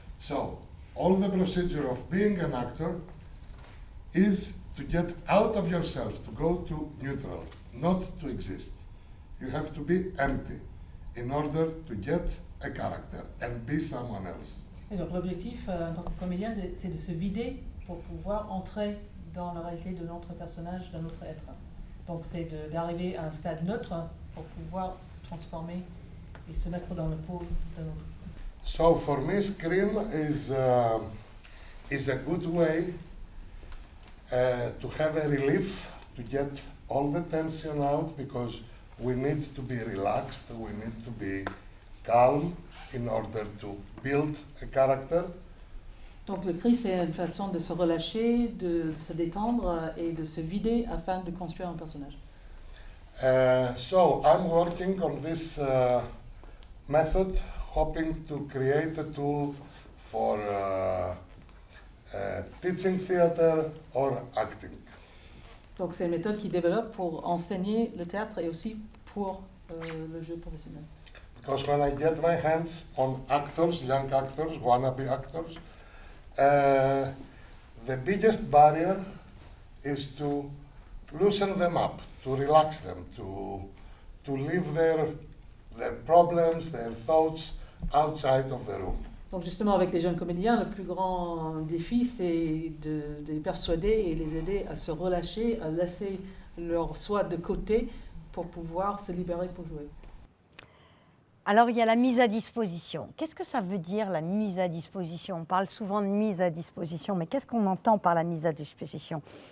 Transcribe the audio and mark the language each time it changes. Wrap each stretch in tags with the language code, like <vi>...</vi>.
<en>So all the procedure of being an actor is to get out of yourself, to go to neutral, not to exist. You have to be empty in order to get a character and be someone else.</en> <fr>Et donc l'objectif en tant que comédien, c'est de se vider pour pouvoir entrer dans la réalité de notre personnage, de notre être. Donc c'est d'arriver à un stade neutre pour pouvoir se transformer et se mettre dans le pot de l'autre.</fr> <en>So for me, Scream is a good way to have a relief, to get all the tension out, because we need to be relaxed, we need to be calm in order to build a character.</en> <fr>Donc le cri, c'est une façon de se relâcher, de se détendre et de se vider afin de construire un personnage.</fr> <en>So I'm working on this method, hoping to create a tool for teaching theater or acting.</en> <fr>Donc c'est une méthode qui développe pour enseigner le théâtre et aussi pour le jeu professionnel.</fr> <en>Because when I get my hands on actors, young actors, wannabe actors, the biggest barrier is to loosen them up, to relax them, to leave their problems, their thoughts outside of the room.</en> <fr>Donc justement avec les jeunes comédiens, le plus grand défi c'est de les persuader et les aider à se relâcher, à laisser leur soi de côté pour pouvoir se libérer pour jouer. Alors il y a la mise à disposition. Qu'est-ce que ça veut dire la mise à disposition? On parle souvent de mise à disposition, mais qu'est-ce qu'on entend par la mise à disposition?</fr>